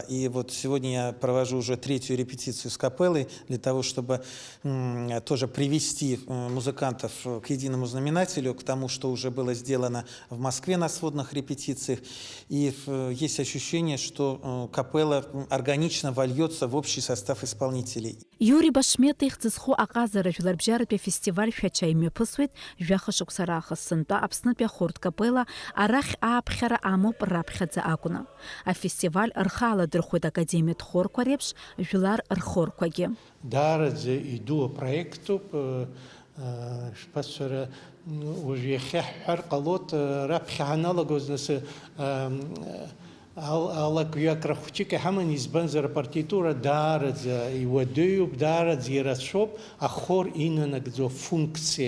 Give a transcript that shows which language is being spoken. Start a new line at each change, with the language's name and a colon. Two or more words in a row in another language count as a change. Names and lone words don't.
Russian: И вот сегодня я провожу уже 3-ю репетицию с капеллой для того, чтобы тоже привести музыкантов к единому знаменателю, к тому, что уже было сделано в Москве на сводных репетициях. И есть ощущение, что капелла органично вольется в общий состав исполнителей.
Abkhazian: Иури Башмет ихьӡызху аҟазара жәларбжьаратәи фестиваль Шәача имҩаԥысуеит жәаха шықәса раахыс сынтәа Аԥснытәи ахәыртә капелла арахь ааԥхьара амоуп раԥхьаӡа акәны. Афестиваль рхы аладырхәоит академиатә хорқәа реиԥш жәлар рхорқәагьы. Даараӡа иду апроектуп, шԥасҳәара, уажә иахьа ҳҳәар ҟалоит, раԥхьа ҳаналагоз нас алакҩакра хәҷык иҳаман, избанзар апартитура даараӡа иуадаҩуп, даараӡа ирацәоуп ахор инанагӡо функциа.